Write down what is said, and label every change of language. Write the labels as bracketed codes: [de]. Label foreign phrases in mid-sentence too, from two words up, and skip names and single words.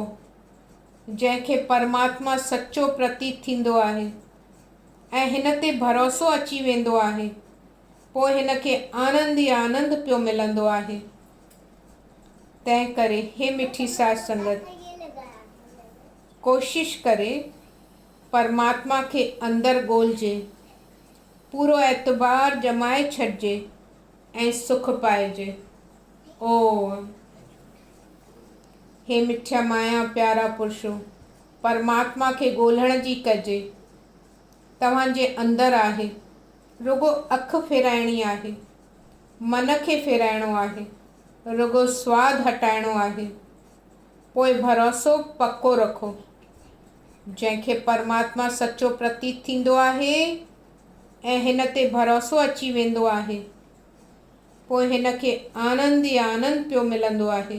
[sd] जंहिंखे परमात्मा सचो प्रतीत थींदो आहे ऐं हिन ते भरोसो अची वेंदो आहे, पोइ हिन खे आनंद ई आनंद पियो मिलंदो आहे। तंहिं करे हे मिठी साध संगत, कोशिश करे परमात्मा खे अंदर ॻोल्हिजे, पूरो एतबार जमाए छॾिजे ऐं सुख पाइजे। ओम। हे मिठिया माया प्यारा पुरुषो, परमात्मा खे ॻोल्हण जी कजे। तव्हांजे अंदर आहे, रुगो अख फेराइणी आहे, मन खे फेराइणो आहे, रुगो स्वाद हटाइणो आहे। पोइ भरोसो पको रखो। जंहिंखे परमात्मा सचो प्रतीत थींदो आहे ऐं हिन ते भरोसो अची वेंदो आहे, पोइ हिन खे आनंद ई आनंद पियो मिलंदो आहे।